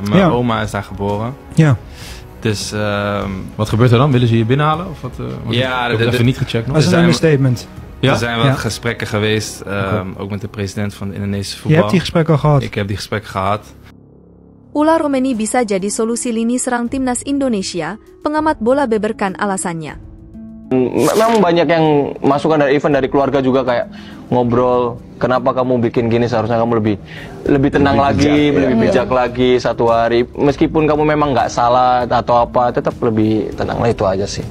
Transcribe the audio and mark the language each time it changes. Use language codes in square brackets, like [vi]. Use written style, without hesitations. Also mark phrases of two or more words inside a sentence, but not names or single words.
[nl] Mijn oma is daar geboren. Ja. Dus... wat gebeurt er dan? Willen ze je binnenhalen? Of wat, ja, ik heb het even niet gecheckt nog. Dat is een understatement. Ja? Er zijn wat gesprekken geweest, ook met de president van de Indonesische voetbal. Je hebt die gesprekken al gehad? Ik heb die gesprekken gehad. [id] Ulah Romeni bisa jadi solusi lini serang timnas Indonesia, pengamat bola beberkan alasannya. Memang banyak yang masukan dari event dari keluarga juga kayak ngobrol, kenapa kamu bikin gini, seharusnya kamu lebih tenang lagi, lebih bijak lagi satu hari. Meskipun kamu memang nggak salah atau apa, tetap lebih tenang lah, itu aja sih.